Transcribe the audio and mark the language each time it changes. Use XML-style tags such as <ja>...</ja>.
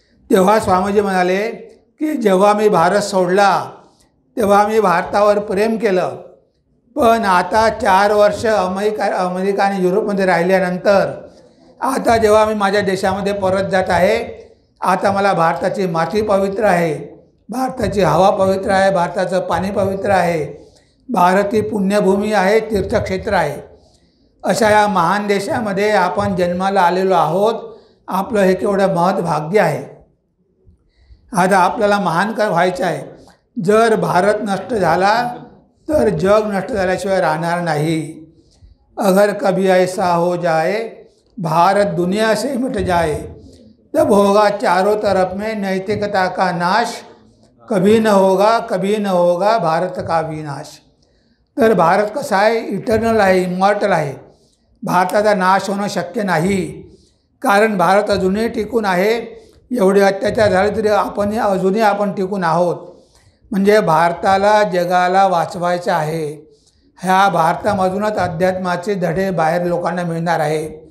<mr>तेव्हा स्वामीजी म्हणाले की जेव्हा मी भारत सोडला तेव्हा मी भारतावर प्रेम केलं, पण आता 4 वर्ष अमेरिका आणि युरोपमध्ये राहिल्यानंतर आता जेव्हा मी माझ्या देशामध्ये परत जात आहे, आता मला भारताची माती पवित्र आहे, भारताची हवा पवित्र आहे, भारताचं पाणी पवित्र आहे, भारत ही पुण्यभूमी आहे, तीर्थक्षेत्र आहे. अशा या महान देशामध्ये आपण जन्माला आलेलो आहोत. आपलं हे केवढं महत् भाग्य आहे. आता आपल्याला महान काय व्हायचं आहे. जर भारत नष्ट झाला तर जग नष्ट झाल्याशिवाय राहणार नाही.</mr> <hi>अगर कभी ऐसा हो जाए भारत दुनिया से मिट जाए तब होगा चारों तरफ में नैतिकता का नाश, कभी न होगा भारत का विनाश.</hi> <mr>तर भारत कसा आहे? इटर्नल आहे, इमॉर्टल आहे. भारताचा नाश होणं शक्य नाही, कारण भारत अजूनही टिकून आहे. एवढे अत्याचार झाले तरी अजूनही आपण टिकून आहोत. म्हणजे भारताला जगाला वाचवायचं आहे. ह्या भारतामधूनच अध्यात्माचे धडे बाहेर लोकांना मिळणार आहे.</mr>